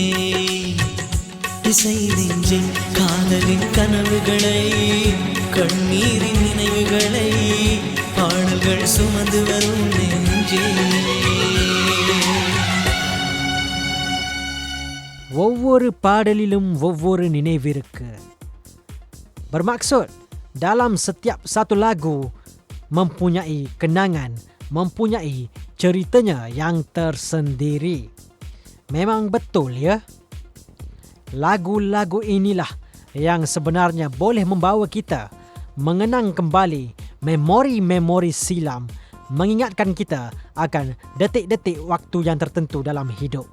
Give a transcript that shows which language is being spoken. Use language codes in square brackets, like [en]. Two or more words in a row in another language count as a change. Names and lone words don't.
[ta] இசை நெஞ்சே, காதலின் கனவுகளை, கண்ணீரின் நினைவுகளை, பாடல்கள் சுமந்து வரும் நெஞ்சே. ஒவ்வொரு பாடலிலும் ஒவ்வொரு நினைவிருக்கு. [ms] Bermaksud dalam setiap satu lagu mempunyai kenangan, mempunyai ceritanya yang tersendiri. Memang betul ya. Lagu-lagu inilah yang sebenarnya boleh membawa kita mengenang kembali memori-memori silam mengingatkan kita akan detik-detik waktu yang tertentu dalam hidup.